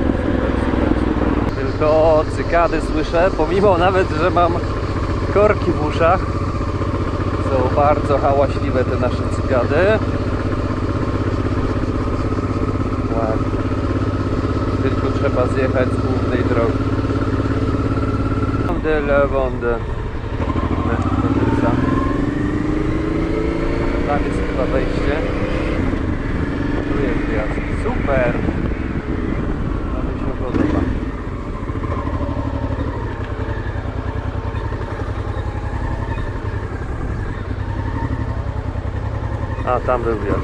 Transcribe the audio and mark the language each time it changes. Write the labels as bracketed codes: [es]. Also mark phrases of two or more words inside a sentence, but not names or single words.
[pl] Tylko cykady słyszę, pomimo nawet, że mam korki w uszach. Są bardzo hałaśliwe te nasze cykady. Ładnie. Tylko trzeba zjechać z głównej drogi. De la Vendée. Tam jest chyba wejście. Tu jest wjazd. Super! To mi się podoba. A, tam był wjazd.